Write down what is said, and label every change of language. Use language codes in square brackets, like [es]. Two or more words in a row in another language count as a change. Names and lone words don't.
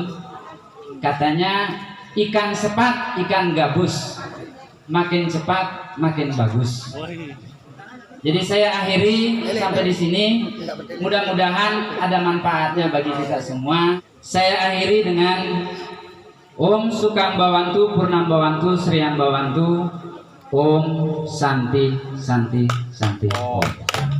[id] Katanya ikan sepat, ikan gabus, makin cepat makin bagus. Jadi saya akhiri sampai di sini. Mudah-mudahan ada manfaatnya bagi kita semua. Saya akhiri dengan [sa] Om Sukang Bawantu Purnam Bawantu Srian Bawantu. Om Santi Santi Santi Om.